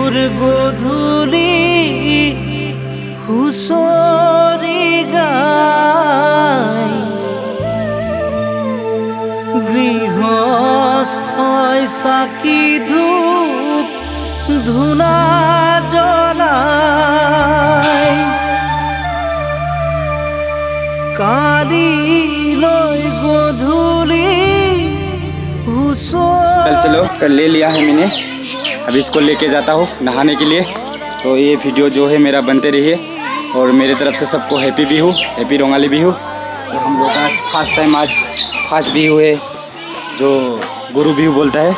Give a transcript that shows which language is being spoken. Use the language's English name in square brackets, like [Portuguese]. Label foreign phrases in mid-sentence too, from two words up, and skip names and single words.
[Assamese] গধূলি হুঁচৰি গায় গৃহস্থই চাকি ধূপ ধূনা জ্বলায় কালিলৈ গধূলি [Hindi] चलो कर ले लिया है मैंने। अभी इसको लेके जाता हूँ नहाने के लिए। तो ये वीडियो जो है मेरा बनते रहिए और मेरे तरफ से सबको हैप्पी बिहू, हैप्पी रोंगाली बिहू। तो हम लोग आज [English] first time [Hindi] आज फास्ट बिहू है जो गुरु बिहू बोलता है।